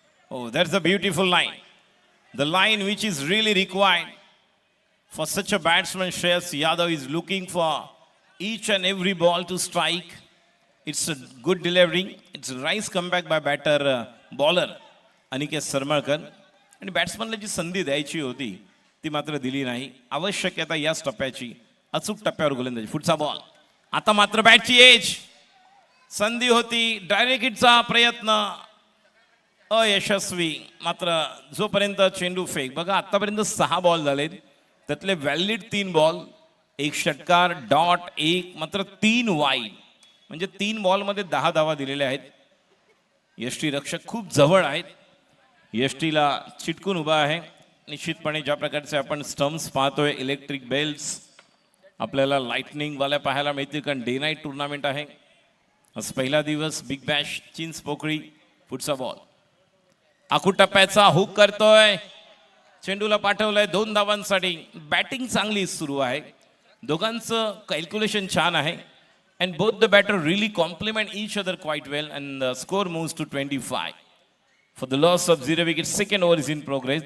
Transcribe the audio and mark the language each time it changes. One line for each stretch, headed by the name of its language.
English: Oh, that's a beautiful line. The line which is really required for such a batsman. Shreyas Yadav is looking for each and every ball to strike. It's a good delivery. It's a nice comeback by batter bowler Aniket Sarmalkar.
Marathi: आणि बॅट्समनला जी संधी द्यायची होती ती मात्र दिली नाही. आवश्यकता याच टप्प्याची, अचूक टप्प्यावर गोलंदाजी. पुढचा बॉल. आता मात्र बॅटची एज. संधी होती, डायरेक्ट हिटचा प्रयत्न अयशस्वी. मात्र जोपर्यंत चेंडू फेक, बघा आतापर्यंत 6 बॉल झालेत, त्यातले व्हॅलिड 3 बॉल, 1 षटकार, डॉट 1, मात्र 3 वाईड, म्हणजे 3 बॉलमध्ये 10 धावा दिलेल्या आहेत. यष्टी रक्षक खूप जवळ आहेत, यष्टीला चिटकून उभा आहे. निश्चितपणे ज्या प्रकारचे आपण स्टम्प्स पाहतोय, इलेक्ट्रिक बेल्स आपल्याला लाइटनिंग वाल्या पाहायला मिळतील, कारण डे नाईट टुर्नामेंट आहे. आज पहिला दिवस बिग बॅश चिंच पोकळी. पुढचा बॉल आखूड टप्प्याचा हुक करतोय, चेंडूला पाठवलंय 2 धावांसाठी. बॅटिंग चांगली सुरू आहे, दोघांचं कॅल्क्युलेशन छान आहे.
English: and both the batter really complement each other quite well, and the score moves to 25 for the loss of 0 wicket. Second over is in progress.